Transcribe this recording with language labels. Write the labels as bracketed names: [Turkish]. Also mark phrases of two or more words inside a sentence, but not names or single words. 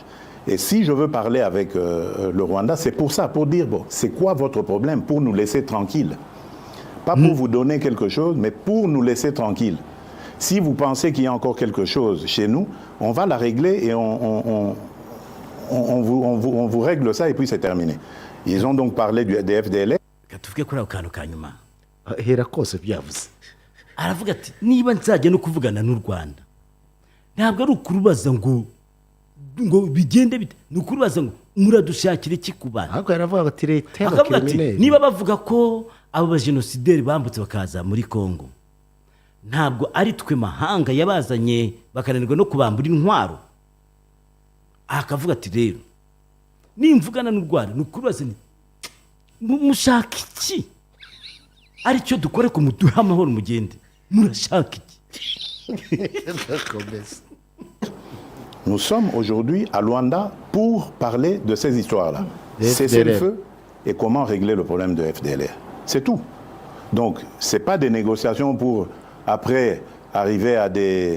[French] Et si je veux parler avec le Rwanda, c'est pour ça, pour dire, bon, c'est quoi votre problème, pour nous laisser tranquilles. Pas pour vous donner quelque chose, mais pour nous laisser tranquilles. Si vous pensez qu'il y a encore quelque chose chez nous, on va la régler et on vous règle ça et puis c'est terminé. Ils ont donc parlé des FDLR. [Kinyarwanda] Aravuga ati niba nzajya no kuvugana n'u Rwanda ntabwo ari ukurubaza ngo bigende bite ni ukurubaza ngo muradushakira iki ku bantu. Ahubwo yaravuga ati leta y'abakriminali niba bavuga ko abo bajenosideri bambutse bakaza muri Kongo ntabwo ari twe mahanga yabazanye bakananirwa no kubambura intwaro. Akavuga ati rero nimvugana n'u Rwanda ni ukurubaza mushaka iki ari cyo dukore ku muduha amahoro mugende murashaka iki. [French] Nous sommes aujourd'hui à Luanda pour parler de ces histoires-là. Cesser le feu et comment régler le problème de FDLR. C'est tout. Donc, ce n'est pas des négociations pour, après, arriver à des...